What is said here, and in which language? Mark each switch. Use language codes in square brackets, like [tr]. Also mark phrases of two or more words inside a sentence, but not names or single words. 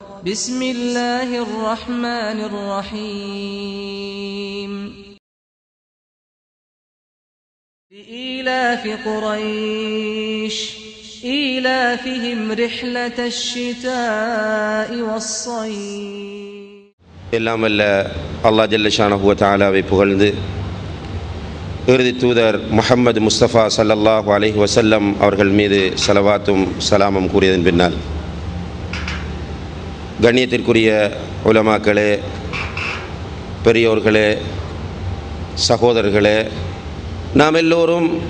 [ar] بسم الله الرحمن الرحيم لإيلاف قريش إيلافهم رحلة الشتاء والصيف. [ta] எல்லாம் வல்ல அல்லாஹ் [ar] جل شأنه وتعالى [ta] புகழ்ந்து இறுதி தூதர் முஹம்மது முஸ்தபா [ar] صلى الله عليه وسلم [ta] அவர்கள் மீது ஸலவாத்தும் சலாமும் கூறியதன் பின்னால், கண்ணியத்திற்குரிய உலமாக்களே, பெரியோர்களே, சகோதரர்களே, நாம் எல்லோரும்